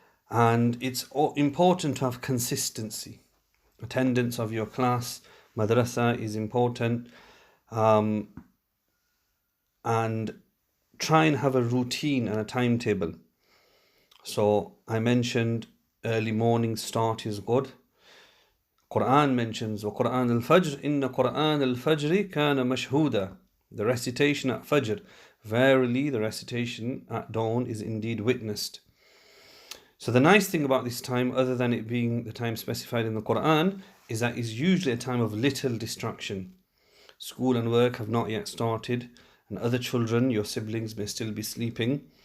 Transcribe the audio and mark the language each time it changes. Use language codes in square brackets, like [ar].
[en] And it's important to have consistency. Attendance of your class, madrasa is important. And try and have a routine and a timetable. So I mentioned early morning start is good. Qur'an mentions [ar] وَقُرْآنَ الْفَجْرِ إِنَّ قُرْآنَ الْفَجْرِ كَانَ مَشْهُودًا. [en] The recitation at Fajr. Verily, the recitation at dawn is indeed witnessed. So the nice thing about this time, other than it being the time specified in the Qur'an, is that it's usually a time of little distraction. School and work have not yet started, and other children, your siblings, may still be sleeping.